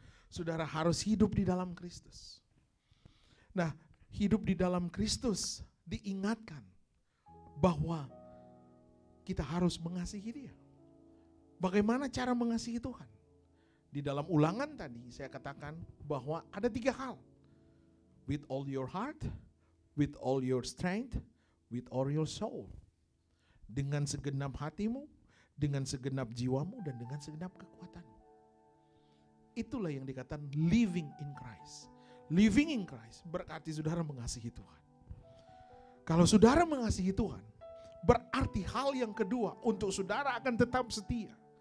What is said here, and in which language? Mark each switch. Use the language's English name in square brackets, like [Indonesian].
[Indonesian] Saudara harus hidup di dalam Kristus. Nah, hidup di dalam Kristus diingatkan bahwa kita harus mengasihi Dia. Bagaimana cara mengasihi Tuhan? Di dalam Ulangan tadi saya katakan bahwa ada 3 hal. [English] With all your heart, with all your strength, with all your soul. [Indonesian] Dengan segenap hatimu, dengan segenap jiwamu, dan dengan segenap kekuatanmu. Itulah yang dikatakan [English] living in Christ. Living in Christ [Indonesian] berarti saudara mengasihi Tuhan. Kalau saudara mengasihi Tuhan, berarti hal yang kedua untuk saudara akan tetap setia.